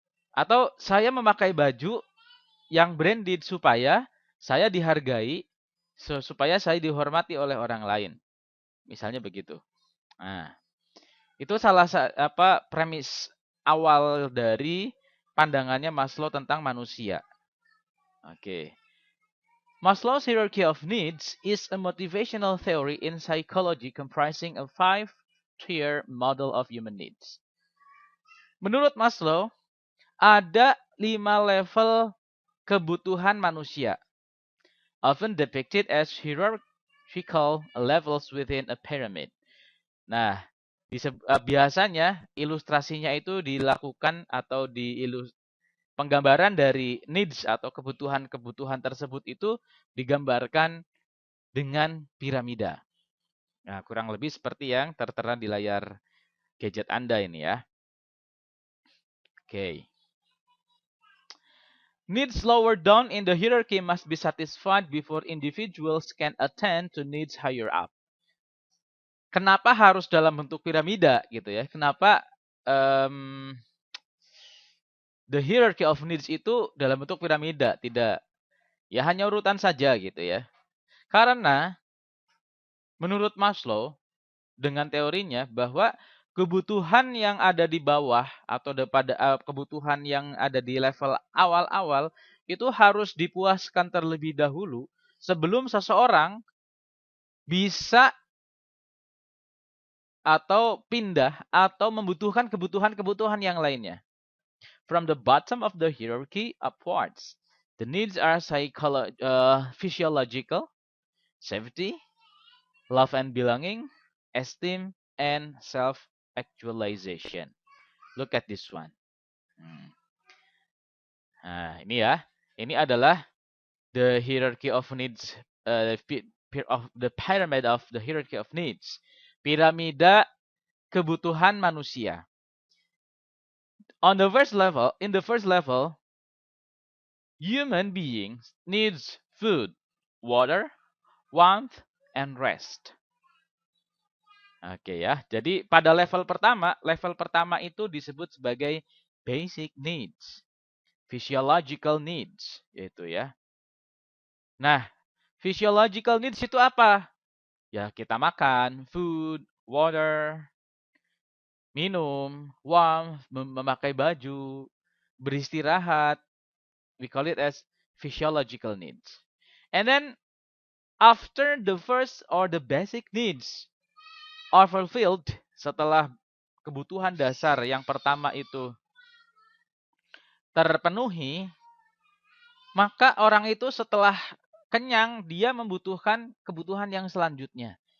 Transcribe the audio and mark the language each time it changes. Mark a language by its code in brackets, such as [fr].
[id] Atau saya memakai baju yang branded supaya saya dihargai, supaya saya dihormati oleh orang lain. Misalnya begitu. Nah, itu salah premis awal dari pandangannya Maslow tentang manusia. Oke. [en] Maslow's hierarchy of needs is a motivational theory in psychology comprising a 5-tier model of human needs. [id] Menurut Maslow, ada 5 level kebutuhan manusia, [en] often depicted as hierarchical levels within a pyramid. [id] Nah, biasanya ilustrasinya itu dilakukan atau penggambaran dari needs atau kebutuhan-kebutuhan tersebut itu digambarkan dengan piramida. Nah, kurang lebih seperti yang tertera di layar gadget Anda ini ya. Oke. [en] Needs lower down in the hierarchy must be satisfied before individuals can attend to needs higher up. [id] Kenapa harus dalam bentuk piramida gitu ya? Kenapa the hierarchy of needs itu dalam bentuk piramida, tidak ya hanya urutan saja gitu ya? Karena menurut Maslow dengan teorinya bahwa kebutuhan yang ada di bawah atau pada kebutuhan yang ada di level awal-awal itu harus dipuaskan terlebih dahulu sebelum seseorang bisa atau pindah atau membutuhkan kebutuhan-kebutuhan yang lainnya. [en] From the bottom of the hierarchy upwards, the needs are physiological, safety, love and belonging, esteem, and self-actualization. Look at this one. [id] Nah, ini ya. Ini adalah [en] the hierarchy of needs, the pyramid of the hierarchy of needs. [id] Piramida kebutuhan manusia. [en] In the first level, human beings needs food, water, warmth, and rest. Oke ya. [id] Jadi pada level pertama itu disebut sebagai basic needs, physiological needs, yaitu ya. Nah, physiological needs itu apa? Ya, kita makan, food, water, minum, warmth, memakai baju, beristirahat. [en] We call it as physiological needs. And then after the first or the basic needs are fulfilled, [id] setelah kebutuhan dasar yang pertama itu terpenuhi, maka orang itu setelah kenyang, dia membutuhkan kebutuhan yang selanjutnya.